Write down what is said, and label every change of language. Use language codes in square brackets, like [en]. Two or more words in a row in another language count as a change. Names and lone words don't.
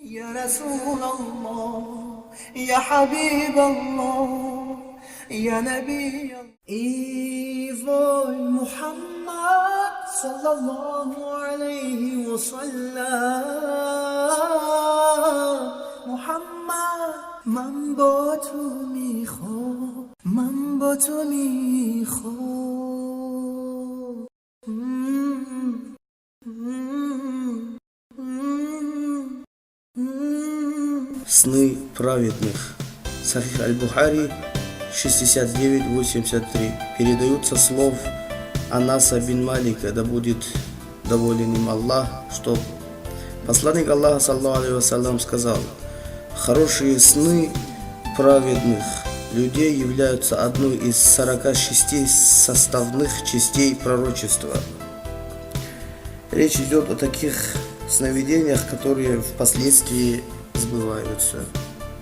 [ar] يا رسول الله يا حبيب الله يا نبي الله. [fa] إيفوي [ar] محمد صلى الله عليه وسلم محمد [fa] من با تو میخوام من با تو [ru] Сны праведных. Сахих аль-Бухари 69-83. Передаются слов Анаса бин Малика, да будет доволен им Аллах, что посланник Аллаха, [ar] صلى الله عليه وسلم, [ru] сказал: хорошие сны праведных людей являются одной из 46 составных частей пророчества. Речь идет о таких сновидениях, которые впоследствии сбываются.